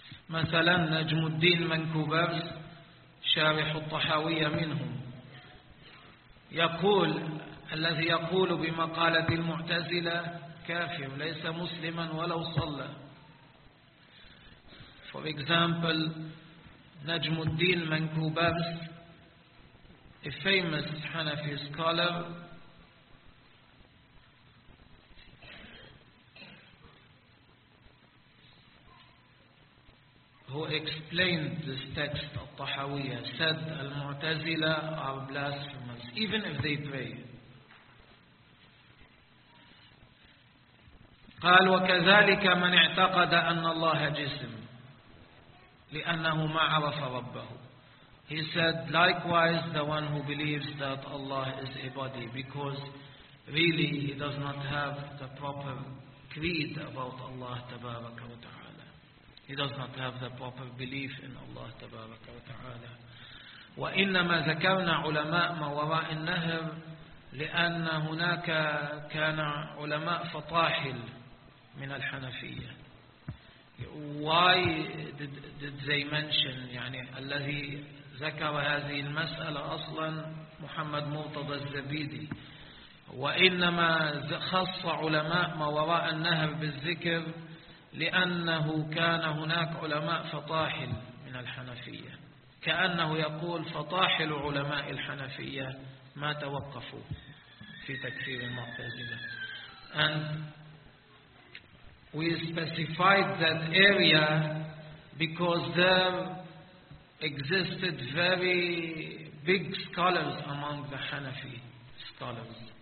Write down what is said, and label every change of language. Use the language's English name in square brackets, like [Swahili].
[Arabic] مثلا نجم الدين منكوبر شارح الطحاوية منهم يقول، الذي يقول بمقالة المعتزلة كافر ليس مسلما ولو صلى. [English] For example, نجم الدين منكوبر, a famous Hanafi scholar, who explained this text of Tahawiyya, said Al-Mu'tazila are blasphemers even if they pray. [Arabic] قال وكذلك من اعتقد أن الله جسم لأنه ما عرف ربه. [English] He said likewise the one who believes that Allah is a body because really he does not have the proper creed about Allah [Arabic] تبارك وتعالى. [English] He does not have the proper belief in Allah [Arabic] تبارك وتعالى. وإنما ذكرنا علماء ما وراء النهر لأن هناك كان علماء فطاحل من الحنفية. [English] Why did they mention, [Arabic] يعني الذي ذكر هذه المسألة أصلا محمد مرتضى الزبيدي. وإنما خص علماء ما وراء النهر بالذكر لأنه كان هناك علماء فطاحل من الحنفية، كأنه يقول فطاحل علماء الحنفية ما توقفوا في تكفير المعتزلة. [English] And we specified that area because there existed very big scholars among the Hanafi scholars.